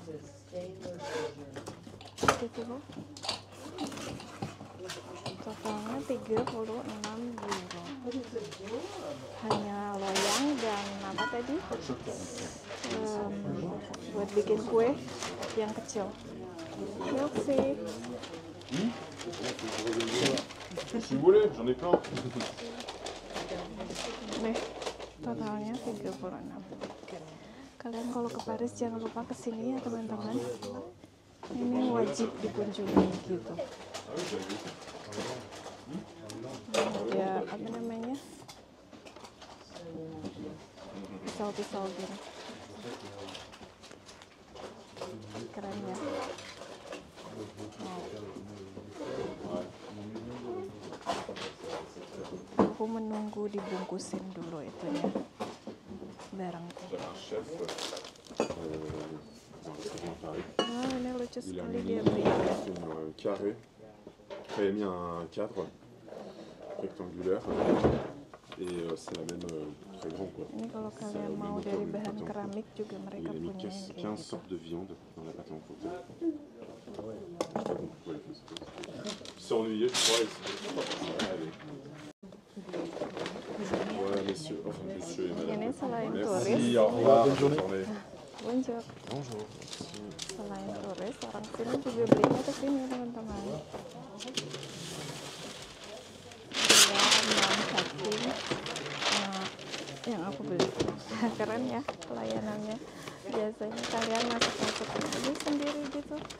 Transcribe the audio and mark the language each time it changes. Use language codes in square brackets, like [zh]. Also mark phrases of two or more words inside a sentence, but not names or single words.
[id] Itu loh. Totalnya 36 euro. Hanya loyang dan apa tadi? Buat bikin kue yang kecil. Milk sih. [fr] Si vous voulez, j'en ai plein. [id] Nih, totalnya 36. Kalian kalau ke Paris jangan lupa kesini ya teman-teman. Ini wajib dikunjungi gitu. Ya apa namanya? Pisau-pisau gini. Keren ya. Aku menunggu dibungkusin dulu itunya barangku. [fr] Chef dans le restaurant à Paris. [id] Ah, ini lucu [fr] Il a [id] sekali [fr] mis [id] dia [fr] une [id] beli. [fr] carré. Après, il a mis un cadre rectangulaire. Et c'est la même très grand quoi. [id] Ini kalau kalian mau dari bahan keramik juga [fr] Il [id] mereka [fr] a mis [id] punya yang 15 kayak gitu. [fr] sortes de viande dans la pâte à emporter. Je sais pas pourquoi il fait ça. Il s'est ennuyé, je crois. Allez. Ouais, messieurs. Enfin, messieurs et madame. [id] Ini selain Merci, turis, [fr] au revoir. Bonne journée. bonjour. Bonjour. [id] Selain turis, orang sini juga belinya ke sini teman-teman. Dia non-packing yang aku beli. Keren ya pelayanannya. Biasanya kalian masuk aja sendiri gitu.